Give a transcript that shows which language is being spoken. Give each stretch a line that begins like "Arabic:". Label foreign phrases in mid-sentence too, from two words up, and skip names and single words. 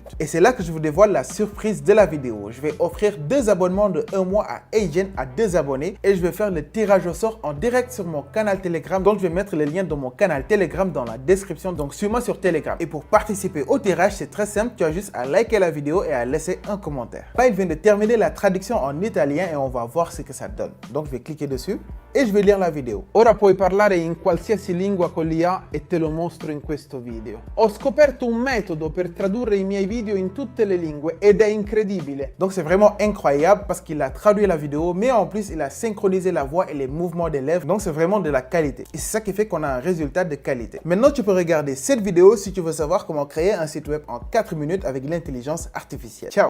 French: Et c'est là que je vous dévoile la surprise de la vidéo. Je vais offrir 2 abonnements de 1 mois à Agent à 2 abonnés et je vais faire le tirage au sort en direct sur mon canal Telegram. Donc, je vais mettre le lien de mon canal Telegram dans la description. Donc, suis-moi sur Telegram. Et pour participer au tirage, c'est très simple. Tu as juste à liker la vidéo et à laisser un commentaire. Là, il vient de terminer la traduction en italien et on va voir ce que ça donne. Donc, je vais cliquer dessus e je vais lire la vidéo.
Italian: Ora puoi parlare in qualsiasi lingua con l'IA e te lo mostro in questo video. Ho scoperto un metodo per tradurre i miei video in tutte le lingue ed è incredibile.
French: Donc c'est vraiment incroyable parce qu'il a traduit la vidéo, mais en plus il a synchronisé la voix et les mouvements des lèvres. Donc c'est vraiment de la qualité. Et c'est ça qui fait qu'on a un résultat de qualité. Maintenant tu peux regarder cette vidéo si tu veux savoir comment créer un site web en 4 minutes avec l'intelligence artificielle. Ciao!